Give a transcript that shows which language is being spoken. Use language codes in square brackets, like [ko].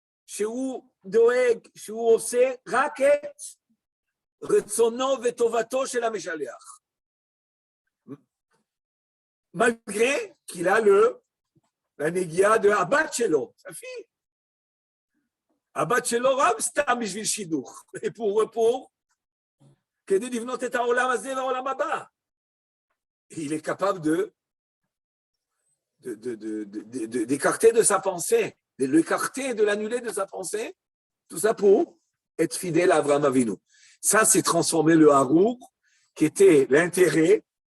[he] שהוא דואג, שהוא עושה רק את רצונו וטובתו של המשלח. [fr] malgré qu'il a la négia de [he] הבת שלו, [fr] sa fille. [he] הבת שלו רק סתם בשביל שידוך, pour כדי לבנות את העולם הזה והעולם הבא. [fr] Il est capable d'écarter de sa pensée, de l'écarter, de l'annuler de sa pensée, tout ça pour être fidèle à Avraham Avinu. Ça, c'est transformer le Harour, qui était l'intérêt.